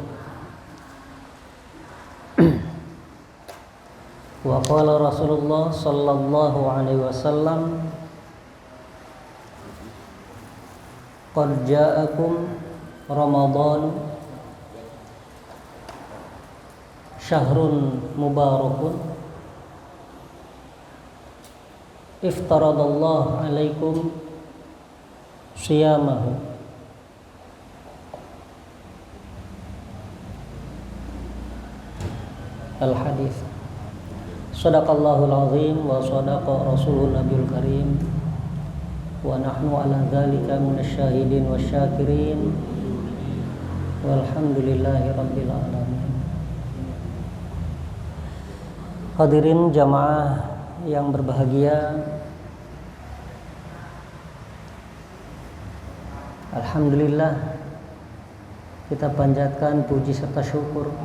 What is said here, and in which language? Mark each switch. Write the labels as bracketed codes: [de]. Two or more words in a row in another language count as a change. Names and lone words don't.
[ar] وقال رسول الله صلى الله عليه وسلم قد جاءكم رمضان شهر مبارك افترض الله عليكم صيامه. Al-hadis. صدق الله العظيم وصدق رسوله النبي الكريم ونحن على ذلك من الشاهدين والشاكرين والحمد لله رب العالمين. [id] Hadirin jamaah yang berbahagia, alhamdulillah kita panjatkan puji serta syukur